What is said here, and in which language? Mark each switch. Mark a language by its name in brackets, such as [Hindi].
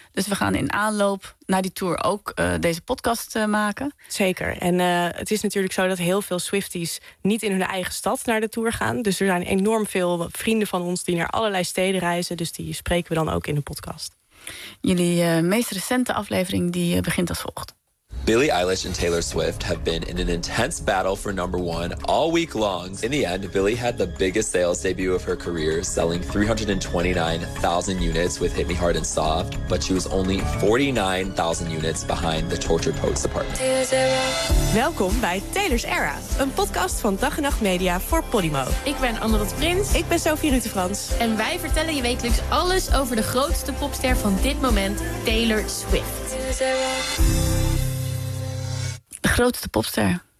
[Dutch] Dus we gaan in aanloop naar die tour ook deze podcast maken. Zeker. En het is natuurlijk zo dat heel veel Swifties niet in hun eigen stad naar de tour gaan. Dus er zijn enorm veel vrienden van ons die naar allerlei steden reizen. Dus die spreken we dan ook in de podcast. Jullie meest recente aflevering die begint als volgt. [English] Billie Eilish and Taylor Swift have been in an intense battle for number one all week long. In the end, Billie had the biggest sales debut of her career, selling 329,000 units with Hit Me Hard and Soft, but she was only 49,000 units behind the Tortured Poets Department. [Dutch] Welkom bij Taylor's Era, een podcast van Dag en Nacht Media voor Podimo. Ik ben Anne-Lotte Prins. Ik ben Sophie Rutte-Frans. En wij vertellen je wekelijks alles over de grootste popster van dit moment, Taylor Swift. De grootste popster.